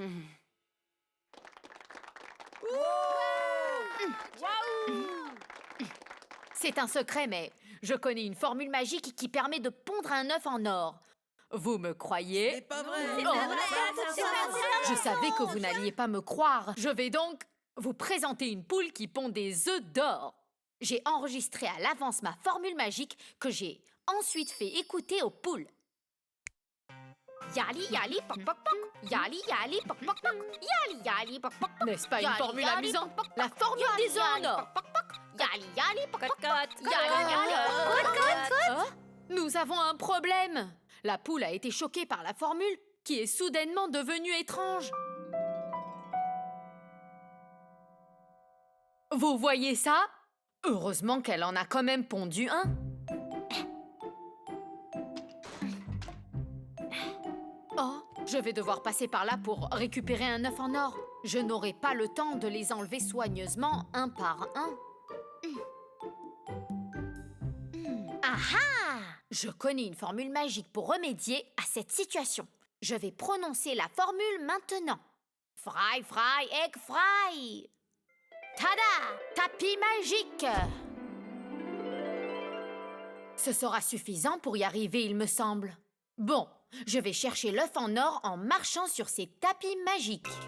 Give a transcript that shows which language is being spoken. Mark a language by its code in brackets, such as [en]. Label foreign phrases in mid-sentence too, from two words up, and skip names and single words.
[fr] C'est un secret, mais je connais une formule magique qui permet de pondre un œuf en or. Vous me croyez? C'est pas vrai. Je savais que vous n'alliez pas me croire. Je vais donc vous présenter une poule qui pond des œufs d'or. J'ai enregistré à l'avance ma formule magique que j'ai ensuite fait écouter aux poules. Yali yali pok pok pok, yali yali pok pok pok, yali yali pok pok. N'est-ce pas une formule amusante? La formule des œufs en or. Yali yali pok pok pok, yali yali pok pok. Nous avons un problème. La poule a été choquée par la formule qui est soudainement devenue étrange. Vous voyez ça? Heureusement qu'elle en a quand même pondu un. Oh, je vais devoir passer par là pour récupérer un œuf en or. Je n'aurai pas le temps de les enlever soigneusement un par un. Aha! Je connais une formule magique pour remédier à cette situation. Je vais prononcer la formule maintenant. [en] Fry, fry, egg, fry! [fr] Tada! Tapis magique! Ce sera suffisant pour y arriver, il me semble. Bon, je vais chercher l'œuf en or en marchant sur ces tapis magiques.